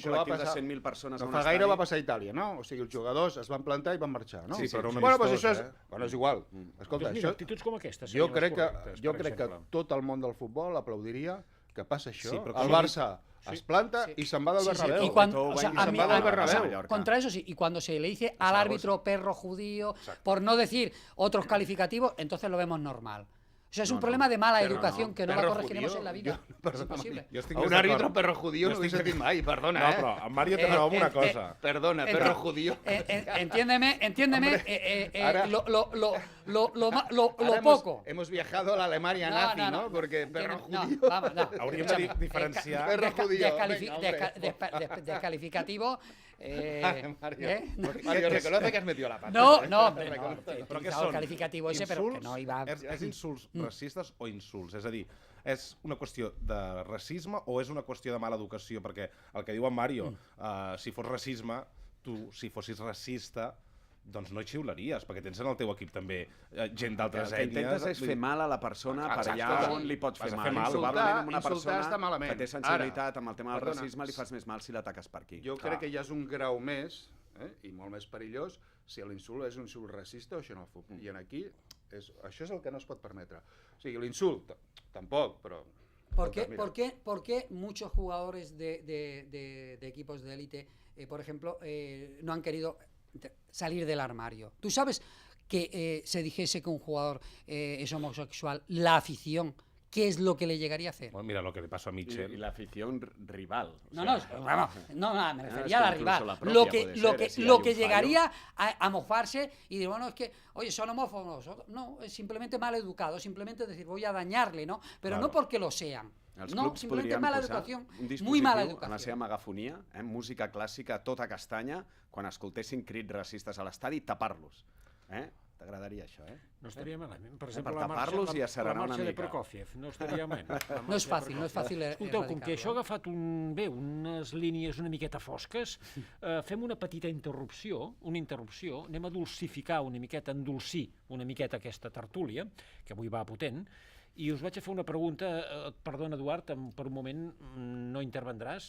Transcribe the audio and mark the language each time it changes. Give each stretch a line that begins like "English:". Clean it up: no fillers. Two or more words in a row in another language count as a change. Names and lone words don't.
Catalan: això va col·lectiu de passar- 100.000 persones No a un fa estadi... gaire va passar a Itàlia, no? O sigui, els jugadors es van plantar i van marxar, no? Sí, però un Bueno, amistós, això és... eh? Bueno, és igual. Escolta, Doncs mira, això... actituds com aquestes Jo serien crec les que, correctes, jo per crec que exemple. tot el món del futbol aplaudiria que passa això. Sí, però El com- Barça es planta y se'n va del Sí, sí. Bernabéu.
Spanish: Y cuando, Todo o sea, va a y mí- se va del a- Bernabéu. Mallorca. contra eso sí, y cuando se le dice al árbitro perro judío, por no decir otros calificativos, entonces lo vemos normal. O sea, es un problema de mala educación que no la perro corregiremos judío, en la vida.
Catalan: jo-
Spanish: Es
Catalan: perdona, imposible. Jo estic A més un àrbitre d'acord.
Spanish: perro judío
Catalan: Jo no ho he estic- sentit mai, perdona, No, però en Mario té raó amb una cosa. Perdona,
Spanish: perro judío. Entiéndeme, ahora- lo Ahora poco. hemos viajado a la Alemania nazi, ¿no? Porque perro Entiéndeme, judío... vamos, no.
Catalan: Hauríem
Spanish: Escúchame,
Catalan: de diferenciar...
Spanish: Perro judío, descalifi- venga, hombre. descalificativo. Mario, ¿eh? Mario, reconoce que has metido la pata. No, hombre, no. Reconoce. He
Catalan: Però què
Spanish: utilizado el
Catalan: són?
Spanish: calificativo ese, pero que no iba...
Catalan: És insults racistes o insults? És a dir, és una qüestió de racisme o és una qüestió de mala educació? Perquè el que diu en Mario, si fos racisme, tu, si fossis racista, doncs no hi xiularies, perquè tens en el teu equip també gent d'altres El que ètnies. intentes és fer mal a la persona per Exacte. allà on li pots Vas fer a mal. fer mal. Probablement amb una Insultar persona està malament. que té sensibilitat amb el tema del Perdona, racisme li fas més mal si l'ataques per aquí. Jo crec que ja és un grau més, i molt més perillós, si l'insult és un insult racista o xenòfob. I en aquí, això és el que no es pot permetre. O sigui, l'insult, tampoc, però...
Spanish: ¿Por qué, Mira. por qué muchos jugadores de equipos de élite, por ejemplo, no han querido salir del armario? ¿Tú sabes que se dijese que un jugador es homosexual, la afición, qué es lo que le llegaría a hacer? Bueno, mira lo que le pasó a Mitchell. Y la afición rival. o No, sea, no, vamos, no, me es refería que a la incluso rival. la propia Lo puede que, ser, lo que, si hay lo un que fallo. llegaría a mofarse y decir, bueno, es que, oye, son homófobos. No, es simplemente mal educado, simplemente decir, voy a dañarle, ¿no? Pero Claro. no porque lo sean.
Catalan: Els
Spanish: No,
Catalan: clubs
Spanish: simplemente
Catalan: podrien
Spanish: mala
Catalan: posar
Spanish: educación,
Catalan: un
Spanish: muy mala
Catalan: dispositiu en la seva
Spanish: educación.
Catalan: megafonia, música clàssica a tota castanya, quan escoltessin crits racistes a l'estadi, tapar-los. T'agradaria això, No estaria malament. Per Per exemple, tapar-los i asserenar la una marxa de mica. Prokofiev. No estaria malament. No és fàcil, no és fàcil Escolteu, com que això ha erradicar-lo. agafat unes línies una miqueta fosques, fem una petita interrupció, anem a dulcificar una miqueta, endolcir una miqueta aquesta tertúlia, que avui va potent, i us vaig a fer una pregunta, perdona Eduard, per un moment no intervendràs,